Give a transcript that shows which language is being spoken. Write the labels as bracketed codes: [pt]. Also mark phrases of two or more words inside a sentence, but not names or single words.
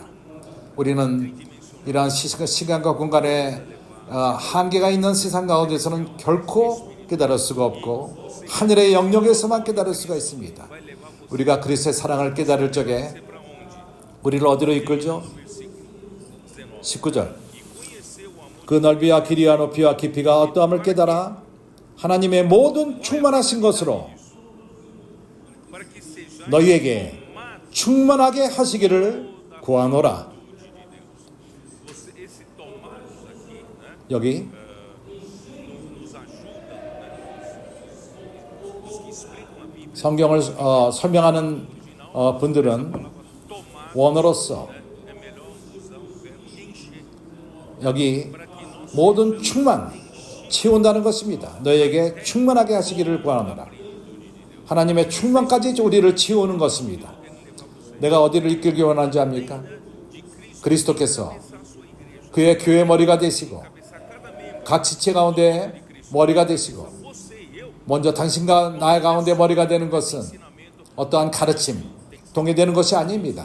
[ko] 우리는 이러한 시간과 공간에 한계가 있는 세상 가운데서는 결코 깨달을 수가 없고 하늘의 영역에서만 깨달을 수가 있습니다. 우리가 그리스도의 사랑을 깨달을 적에 우리를 어디로 이끌죠? 19절, 그 넓이와 길이와 높이와 깊이가 어떠함을 깨달아 하나님의 모든 충만하신 것으로 [pt] Para que seja [ko] 너희에게 충만하게 하시기를 구하노라. [pt] você, esse tomados aqui, né, [ko] 여기 [pt] nos ajuda, né, os que explicam a Bíblia, [ko] 성경을 설명하는 분들은 tomar 원어로서 [pt] é melhor usar o verbo encher, [ko] 여기 [pt] para que nós [ko] 모든 충만, 채운다는 것입니다. 너희에게 충만하게 하시기를 구하노라. 하나님의 충만까지 우리를 채우는 것입니다. 내가 어디를 이끌기 원하는지 압니까? 그리스도께서 그의 교회 머리가 되시고 각 지체 가운데 머리가 되시고, 먼저 당신과 나의 가운데 머리가 되는 것은 어떠한 가르침, 동의되는 것이 아닙니다.